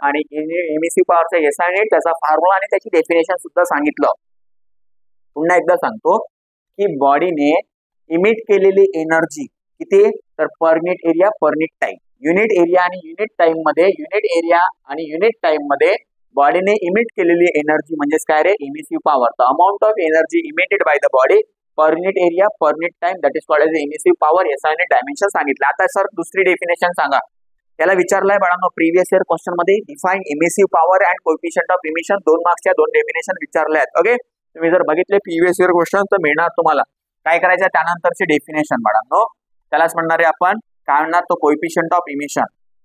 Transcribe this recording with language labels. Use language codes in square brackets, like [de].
[mr] आणि emissive पॉवरचा SI unit, त्याचा formula आणि त्याची डेफिनेशन सुद्धा सांगितलं. पुन्हा एकदा सांगतो की बॉडीने इमिट केलेली एनर्जी किती, तर per unit area per unit time. Unit area आणि युनिट टाइम मध्ये, युनिट एरिया आणि युनिट टाइम मध्ये बॉडीने इमिट केलेली एनर्जी म्हणजेच काय रे, emissive power. [en] The amount of energy emitted by the body per unit area per unit time, that is called as emissive power. [mr] SI unit dimension सांगितलं. आता sir दुसरी definition सांगा. त्याला विचारलाय बाळांनो प्रिव्हियस इयर क्वेश्चन मध्ये, [en] Define emissive power and coefficient of emission. [mr] 2 मार्क्सच्या 2 definition विचारले आहेत. ओके, तुम्ही जर बघितले प्रिव्हियस इयर क्वेश्चन तर मिळणार तुम्हाला. काय करायचं, त्यानंतरचे डेफिनेशन बाळांनो, त्यालाच म्हणणार आहे आपण काय म्हणणार, तो कोएफिशियंट ऑफ इमिशन.